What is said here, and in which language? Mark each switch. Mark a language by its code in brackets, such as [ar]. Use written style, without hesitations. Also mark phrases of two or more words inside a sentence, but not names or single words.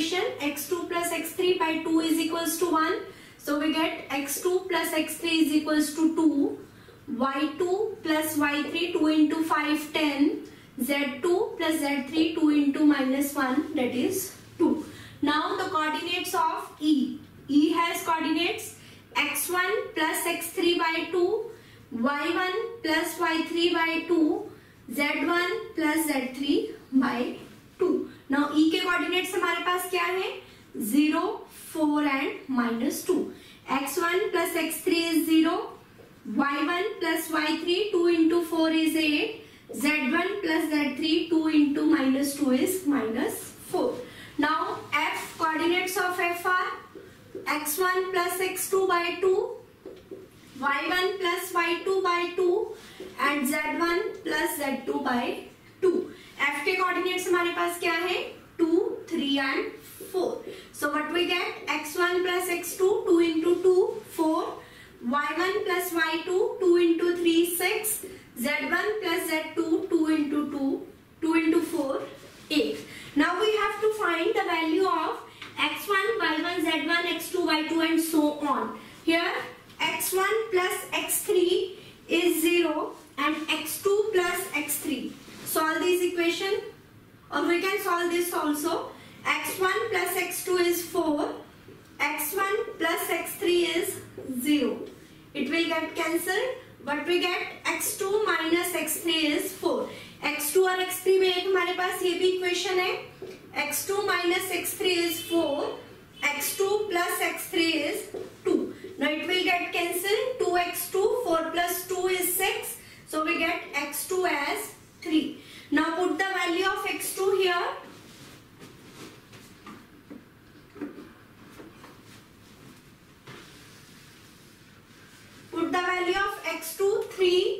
[en] equation, x2 plus x3 by 2 is equals to 1. So we get x2 plus x3 is equals to 2. y2 plus y3, 2 into 5, 10. z2 plus z3, 2 into minus 1, that is 2. Now the coordinates of E. E has coordinates x1 plus x3 by 2, y1 plus y3 by 2, z1 plus z3 by 2. Now [hi] E के coordinates हमारे पास क्या है? 0, 4 [en] and minus 2. x1 plus x3 is 0, y1 plus y3, 2 into 4 is 8, z1 plus z3, 2 into minus 2 is minus 4. Now F coordinates of F are x1 plus x2 by 2, y1 plus y2 by 2 and z1 plus z2 by 2. [hi] F के coordinates हमारे पास क्या है? 2, 3 and 4. [en] So what we get? x1 plus x2, 2 into 2, 4. y1 plus y2, 2 into 3, 6. z1 plus z2, 2 into 2, 2 into 4, 8. Now we have to find the value of x1, y1, z1, x2, y2 and so on. Here x1 plus x3 is 0 and x2 plus x3. Solve this equation, or we can solve this also. x1 plus x2 is 4, x1 plus x3 is 0. It will get cancelled, but we get x2 minus x3 is 4. [hi] x2 और x3 में एक हमारे पास ये भी इक्वेशन है. [en] x2 minus x3 is 4, x2 plus x3 is 2. Now it will get cancelled. 2x2, 4 plus 2 is 6. So we get x2 as 3. Now put the value of x2 here. Put the value of x2, 3.